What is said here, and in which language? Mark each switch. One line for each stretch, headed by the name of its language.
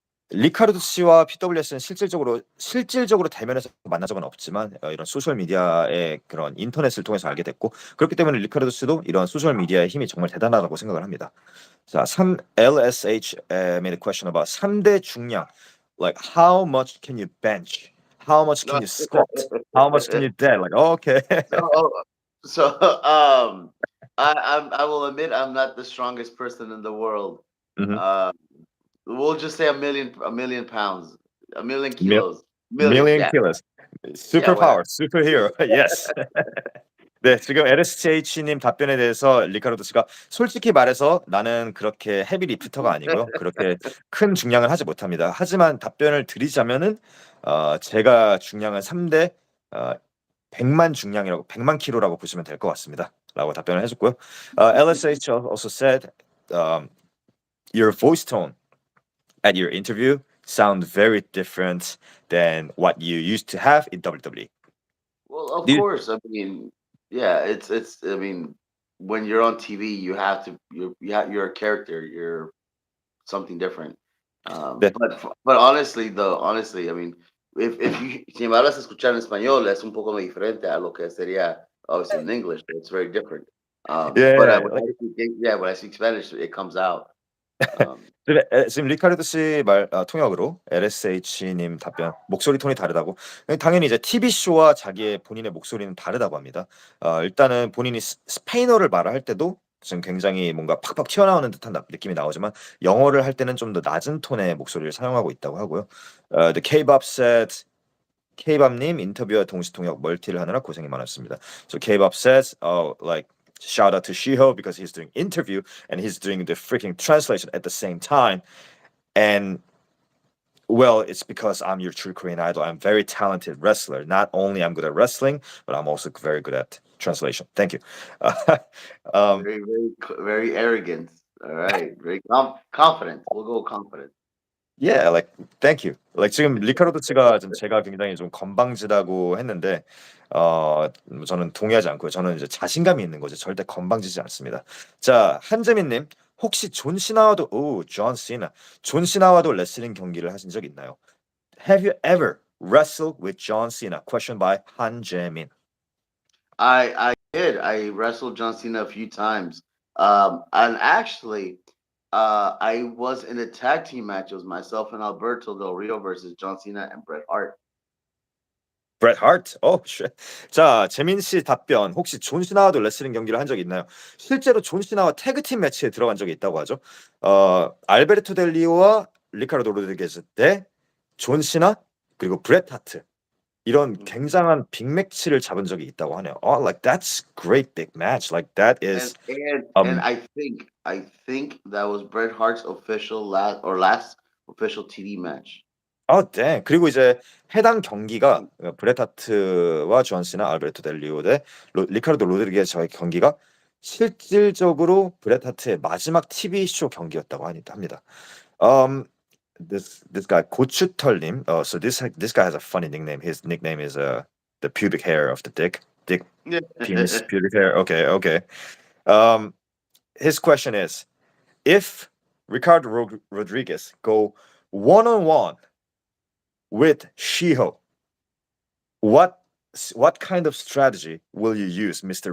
Korean: 리카르도 씨와 PWS는 실질적으로 대면에서 만난 적은 없지만 이런 소셜 미디어의 그런 인터넷을 통해서 알게 됐고 그렇기 때문에 리카르도 씨도 이런 소셜 미디어의 힘이 정말 대단하다고 생각을 합니다. 자,
English: LSH made a question about 3대 중량. Like how much can you bench? How much can you squat? How much can you dead? Like okay. So, so I will admit I'm not the strongest person in the world. Mhm. Uh, we'll just say a million pounds, a million Mil- kilos, million. million Yeah, kilos. yeah, whatever. Superpower, superhero. Yes.
Korean: 네, 지금 LSH님 답변에 대해서 리카르도 씨가 솔직히 말해서 나는 그렇게 헤비 리프터가 아니고요. 그렇게 큰 중량을 하지 못합니다. 하지만 답변을 드리자면은 제가 중량은 3대 100만 킬로라고 보시면 될 것 같습니다. 라고 답변을 해줬고요.
English: LSH also said your voice tone at your interview sound very different than what you used to have in WWE. Well, of Do you- course. I mean, yeah, it's. I mean, when you're on TV, you have to. You're a character. You're something different.
Korean: 네,
English: But honestly, though, honestly, I mean, if you
Spanish: si me hablas escuchar en español, es un poco muy diferente a lo que sería
English: obviously in English. It's very different. But yeah, when like when I speak Spanish, it comes out. Um,
Korean: 지금 리카르도 씨 말 통역으로 LSH님 답변 목소리 톤이 다르다고. 당연히 이제 TV 쇼와 자기의 본인의 목소리는 다르다고 합니다. 일단은 본인이 스페인어를 말할 때도 지금 굉장히 뭔가 팍팍 튀어나오는 듯한 느낌이 나오지만 영어를 할 때는 좀 더 낮은 톤의 목소리를 사용하고 있다고 하고요.
English: The K-pop said
Korean: K-pop님 인터뷰와 동시 통역 멀티를 하느라 고생이 많았습니다.
English: So K-pop says, like shout out to Shiho because he's doing interview and he's doing the freaking translation at the same time. And well, it's because I'm your true Korean idol. I'm very talented wrestler. Not only I'm good at wrestling, but I'm also very good at translation. Thank you. um, very arrogant. All right, very confident. We'll go confident. yeah, like thank you. Like
Korean: 지금 리카르도 씨가 좀 제가 굉장히 좀 건방지다고 했는데 저는 동의하지 않고요. 저는 이제 자신감이 있는 거죠. 절대 건방지지 않습니다. 자, 한재민님 혹시 존 시나 존 시나와도 레슬링 경기를 하신 적 있나요?
English: Have you ever wrestled with John Cena? Question by Han Jae-min. I did. I wrestled John Cena a few times. And actually, I was in a tag team match. It was myself and Alberto Del Rio versus John Cena and Bret Hart.
Korean: Bret Hart?
English: shit.
Korean: 자, 재민 씨 답변. 혹시 존 시나와도 레슬링 경기를 한 적이 있나요? 실제로 존 시나와 태그팀 매치에 들어간 적이 있다고 하죠. 알베르토 델리오와 리카르도 로드리게즈 대 존 시나 그리고 브렛 하트. 이런 Mhm. 굉장한 빅매치를 잡은 적이 있다고 하네요.
English: Like that's great big match. Like that is And I think that was Bret Hart's official last official TV match.
Korean: 네. 그리고 이제 해당 경기가 브렛 하트와 존 시나, 알베르토 델리오 대 리카르도 로드리게즈의 경기가 실질적으로 브렛 하트의 마지막 TV 쇼 경기였다고 합니다.
English: this guy 고추털님. So this guy has a funny nickname. His nickname is the pubic hair of the dick penis pubic hair. Okay, okay. Um, his question is, if Ricardo Rodriguez go one on one with Shiho, what what kind of strategy will you use, Mr.